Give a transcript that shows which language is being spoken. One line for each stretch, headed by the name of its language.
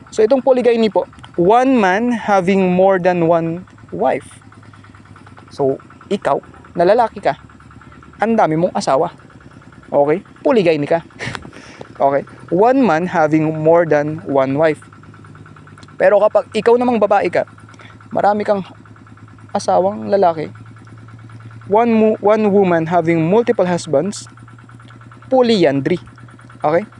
English: So itong polygyny po, one man having more than one wife.
Filipino: So ikaw, na lalaki ka, ang dami mong asawa. Okay? Polygyny ka. Okay?
English: One man having more than one wife.
Filipino: Pero kapag ikaw namang babae ka, marami kang asawang lalaki.
English: One woman having multiple husbands, polyandry. Okay?